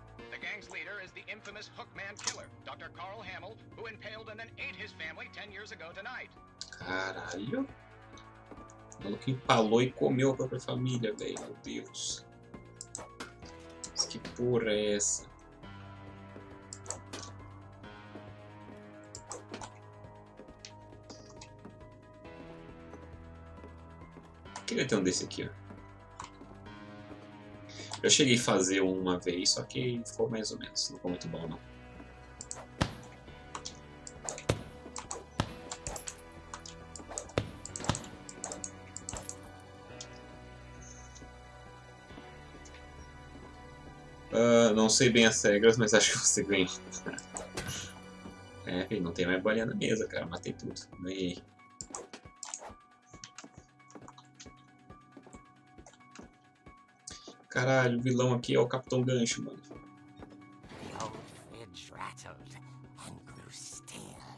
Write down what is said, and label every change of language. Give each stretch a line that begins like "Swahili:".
English: The gang's leader is the infamous Hookman killer, Dr. Carl Hamill, who impaled and then ate his family 10 years ago tonight.
Portuguese: Caralho. O maluco empalou e comeu a própria família, velho. Meu Deus. Mas que porra é essa? Queria ter um desse aqui, ó. Eu cheguei a fazer uma vez, só que ficou mais ou menos. Não ficou muito bom, não. Não sei bem as regras, mas acho que você ganhou. Não tem mais bolinha na mesa, cara. Matei tudo. Ganhei. Caralho, o vilão aqui é o Capitão Gancho, mano.
English: The old fridge rattled and grew still.